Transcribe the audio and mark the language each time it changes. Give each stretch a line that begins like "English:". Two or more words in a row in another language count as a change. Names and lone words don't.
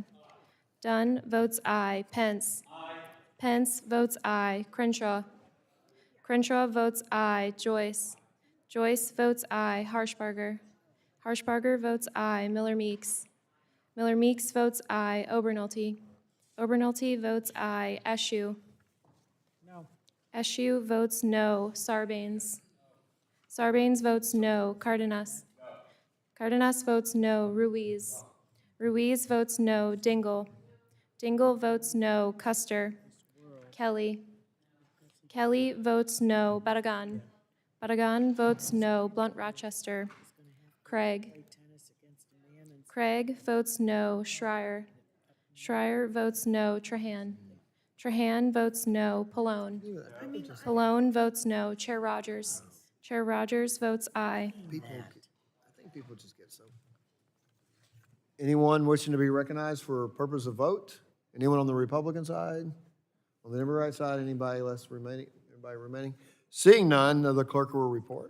English: Dunn votes aye. Pence. Pence votes aye. Crenshaw. Crenshaw votes aye. Joyce. Joyce votes aye. Harshbarger. Harshbarger votes aye. Miller Meeks. Miller Meeks votes aye. Obernolte. Obernolte votes aye. Eshoo. No. Eshoo votes no. Sarbanes. Sarbanes votes no. Cardenas. Cardenas votes no. Ruiz. Ruiz votes no. Dingell. Dingell votes no. Custer. Kelly. Kelly votes no. Barragan. Barragan votes no. Blunt Rochester. Craig. Craig votes no. Schreier. Schreier votes no. Trahan. Trahan votes no. Pallone. Pallone votes no. Chair Rogers. Chair Rogers votes aye. I think people just get so. Anyone wishing to be recognized for purpose of vote? Anyone on the Republican side? On the Democrat side, anybody remaining? Seeing none, the clerk will report.